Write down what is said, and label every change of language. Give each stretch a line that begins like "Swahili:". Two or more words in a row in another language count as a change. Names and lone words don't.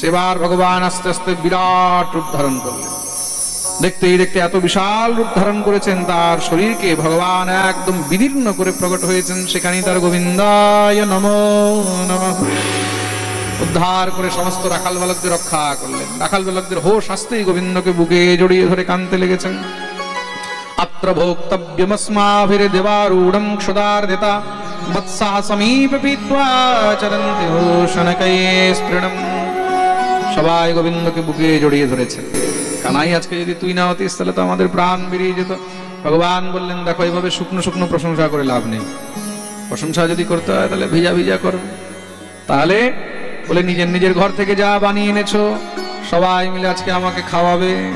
Bangla: এবার ভগবান আস্তে আস্তে বিরাট রূপ ধারণ করলেন। দেখতেই দেখতে এত বিশাল রূপ ধারণ করেছেন, তার শরীরকে ভগবান একদম বিদীর্ণ করে প্রকট হয়েছেন। সেখানেই তার
Sanskrit: গোবিন্দায় নমো নমঃ
Bangla: উদ্ধার করে সমস্ত রাখাল বালকদের রক্ষা করলেন। রাখাল বালকদের হোশ আসতেই গোবিন্দকে বুকে জড়িয়ে ধরে কাঁদতে লেগেছেন।
Sanskrit: अत्र भोक्तव्यमस्माभिर्देवारूढं क्षुधार्दिता वत्सः समीपे पीत्वा चरन्ति शनकैस्त्रिणं।
Bangla: সবাই গোবিন্দকে বুকে জড়িয়ে ধরেছে। কানাই আজকে যদি তুই না হতিস তাহলে তো আমাদের প্রাণ বেরিয়ে যেত। ভগবান বললেন, দেখো এইভাবে শুকনো শুকনো প্রশংসা করে লাভ নেই। প্রশংসা যদি করতে হয় তাহলে ভিজা ভিজা করবে। তাহলে বলে নিজের নিজের ঘর থেকে যা বানিয়ে এনেছো সবাই মিলে আজকে আমাকে খাওয়াবে।